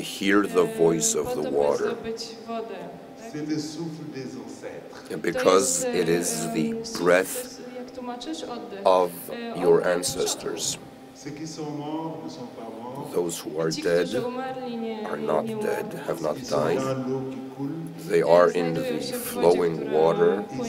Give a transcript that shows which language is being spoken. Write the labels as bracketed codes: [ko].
[en] Hear the voice of the water. [fr] C'est le souffle des ancêtres. [en] Because it is the breath of your ancestors. [fr] Ceux qui sont morts ne sont pas morts. [en] Those who are dead are not dead, have not died. They are in the flowing water.